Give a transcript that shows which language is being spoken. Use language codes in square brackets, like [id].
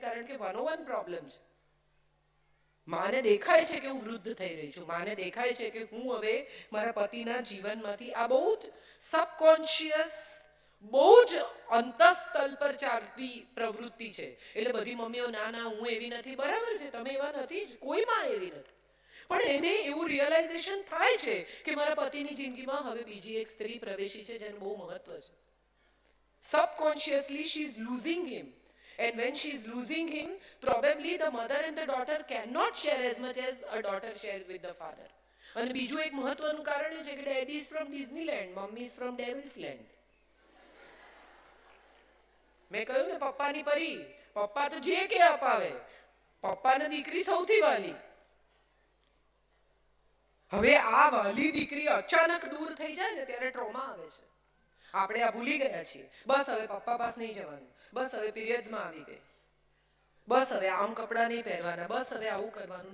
[gu] કારણ કે 101 પ્રોબ્લેમ છે. માને દેખાય છે કે હું વૃદ્ધ થઈ રહી છું, માને દેખાય છે કે હું હવે મારા પતિના જીવનમાંથી, આ બહુ જ સબકોન્શિયસ, બહુ જ અંતઃસ્તલ પર ચાલતી પ્રવૃત્તિ છે. એટલે બધી મમ્મીઓ ના ના હું એવી નથી, બરાબર છે, તમે એવા નથી, કોઈ માં એવી નથી. પણ એને એવું રિયલાઇઝેશન થાય છે કે મારા પતિની જિંદગીમાં હવે બીજી એક સ્ત્રી પ્રવેશી છે જેનું બહુ મહત્વ છે. [en] Subconsciously she is losing him, and when she is losing him, probably the mother and the daughter cannot share as much as a daughter shares with the father. [gu] અને બીજું એક મહત્વનું કારણ એ છે કે [en] daddy is from Disneyland, mommy is from Devil's Land. [gu] મેં કહ્યું ને, પપ્પાની પરી, પપ્પા તો જે કે અપાવે, પપ્પાને દીકરી સૌથી વાલી. હવે આ વાલી દીકરી અચાનક દૂર થઈ જાય ને ત્યારે ટ્રોમા આવે છે. આપણે આ ભૂલી ગયા છીએ. બસ હવે પપ્પા પાસે નહીં જવાનું, બસ હવે પીરિયડ્સમાં આવી ગઈ, બસ હવે આમ કપડાં નહીં પહેરવાના, બસ હવે આવું કરવાનું.